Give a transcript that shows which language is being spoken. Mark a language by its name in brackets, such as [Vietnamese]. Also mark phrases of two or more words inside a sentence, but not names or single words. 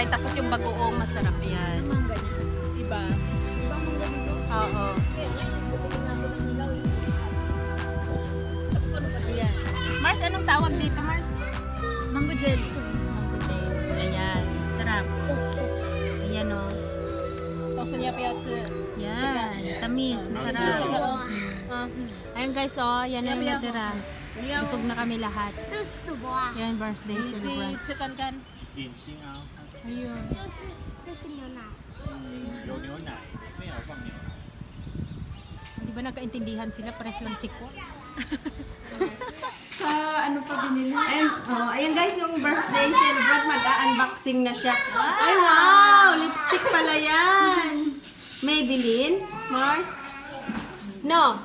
[Filipino] Tapos yung bagoong masarap yan. Iba. Oo. Ayan. Mars, anong tawag dito, Mars? Mango gel. Mango gel. Ayan. Sarap. Ayan o. [Chinese] 告诉你要不要吃？ [Filipino] Yan. Tamis. Masarap. Ayun guys, oh. Yan na yung natira. [Chinese] 你要 [Filipino] Busog na kami lahat. [Chinese] 这是什么啊？ [Filipino] Yan, birthday [Chinese] 你自己 [Filipino] celebrant. [Chinese] 吃看看。点心啊， [Filipino] Ayun. [Chinese] 这是牛奶。有牛奶，没有放牛奶。 [Filipino] Di ba nagkaintindihan sila? Pares lang chiko. Sa ano pa binili? Ayan guys, yung [English] birthday celebrant, [Filipino] mag-unboxing na siya. Ay wow! Lipstick pala yan! Maybelline? Mars? No.